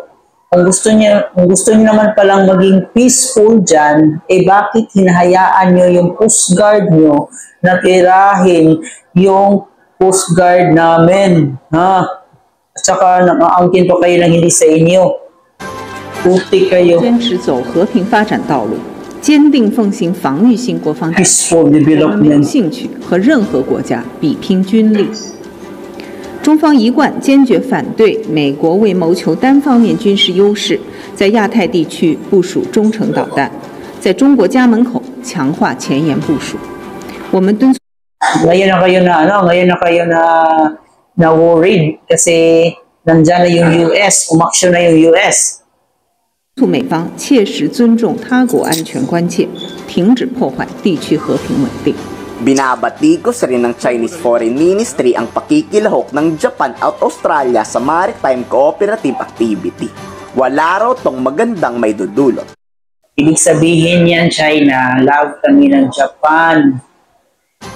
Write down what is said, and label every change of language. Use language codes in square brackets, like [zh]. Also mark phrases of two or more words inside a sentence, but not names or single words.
[tl] Kung gusto niyo naman palang maging peaceful dyan, bakit hinahayaan nyo yung [en] Coast Guard [tl] nyo na tirahin yung [en] Coast Guard [tl] namin? At saka nakaangkin pa kayo ng hindi sa inyo. Puti kayo. [zh] 坚持走和平发展道路，坚定奉行防御性国防战略，我们没有兴趣和任何国家比拼军力。中方一贯坚决反对美国为谋求单方面军事优势，在亚太地区部署中程导弹，在中国家门口强化前沿部署。我们敦促。 [tl] Ngayon na kayo na worried kasi nandyan na yung US, umaksyon na yung US. [zh] 促美方切实尊重他国安全关切，停止破坏地区和平稳定。 [tl] Binabatikos rin ng [en] Chinese Foreign Ministry [tl] ang pakikilahok ng Japan at Australia sa [en] maritime cooperative activity. [tl] Wala raw tong magandang may dudulot. Ibig sabihin yan, China, love kami ng Japan.